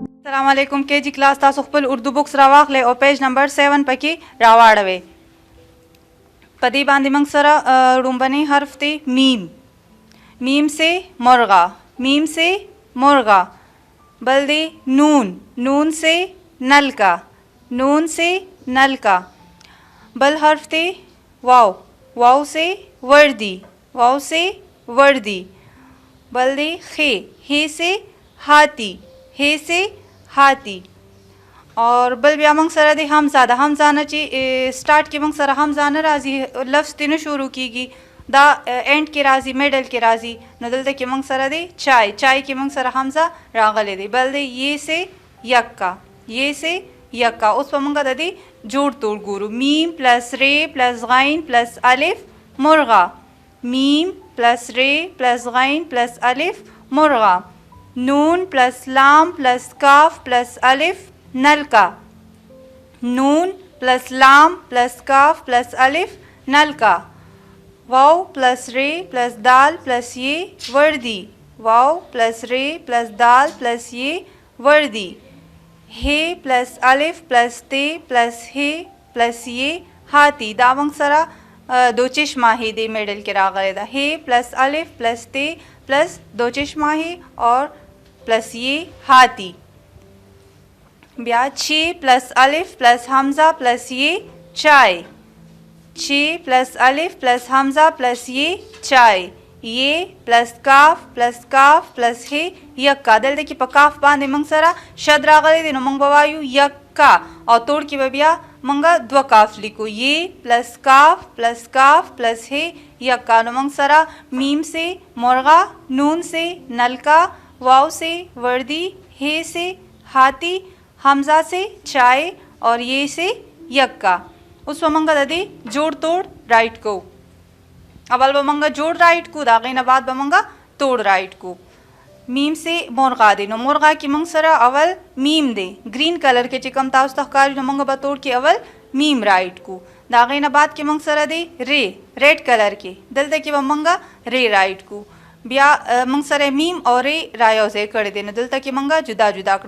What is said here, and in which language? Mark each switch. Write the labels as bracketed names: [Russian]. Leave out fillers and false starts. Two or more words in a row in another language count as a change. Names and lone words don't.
[Pashto] السلام علیکم کې جی کلاس تاسو خپل اردو بکس راواخلئ او پیج نمبر 7 پکې راواړوئ. په دې باندې موږ سره لومبنی حرف دی میم. [Urdu] میم سے مرغا، میم سے مرغا. [Pashto] بل دی [Urdu] نون، نون سے نل کا، نون سے نل کا. [Pashto] بل حرف دی [Urdu] واو، واو سے وردی، واو سے وردی. [Pashto] بل دی [Urdu] خے، ہے سے ہاتھی، ہے سے هاتی. [Pashto] اور بل بیا موږ سره د حمزه، د حمزه نه چې سٹارټ کې موږ سره حمزه نه راځي، لفظ تی نه شروع کیږي، دا اینډ کې راځي، میډل کې راځي. نو دلته کې موږ سره دی چای، چای کې موږ سره حمزه راغلی دی. بل دی [Urdu] یہ سے یکا، یہ سے یکا. [Pashto] اوس به موږ د دې جوړ توړ ګورو. [Urdu] میم پلس ری پلس غین پلس الف مرغا، میم پلس ری پلس غین پلس الف مرغا. نون پلس لام پلس کاف پلس الف نل کا، نون پلس لام پلس کاف پلس الف نل کا. واو پلس رے پلس دال پلس یہ وردی، واو پلس رے پلس دال پلس یہ وردی. ہے پلس الف پلس تے پلس ہے پلس یہ ہاتھی. [Pashto] دا موږ سره [Urdu] دو چشمه ہے [Pashto] دی میډل کې راغلی ده. [Urdu] ہے پلس الف پلس تے پلس دو چشمه ہے اور پلس یہ ہاتھی. بیا چھ پلس الف پلس حمزہ پلس یہ چائے، چھ پلس الف پلس حمزہ پلس یہ چائے. یہ پلس کاف پلس ہے یکا. [Pashto] دلته کې په کاف باندې موږ سره شد راغلی دی، نو موږ به وایو یکا، او توړ کې به بیا موږ دو کاف لیکو. [Urdu] یہ پلس کاف پلس ہے یکا. [Pashto] نو موږ سره [Urdu] میم سے مرغا، نون سے نل کا، واو سے وردی، ہے سے ہاتھی، حمزہ سے چائے اور یہ سے یکا. [Pashto] اوس به موږ د دې جوړ توړ رائټ کو. اول به موږ جوړ رائټ کو، د هغې نه بعد به موږ توړ رائټ کو. میم سے مرغا دی، نو مرغا کې موږ سره اول میم دی، [English] green color [Pashto] کې چې کوم تاسو ته ښکاري، نو موږ به توړ کې اول میم رائټ کو. د هغې نه بعد کې موږ سره دی ری، [English] red color [Pashto] کې، دلته کې به موږ ری رائټ کو. بیا موږ سره میم او ری رایوځای کړی دی، نو دلته کې موږ جدا جدا کړل.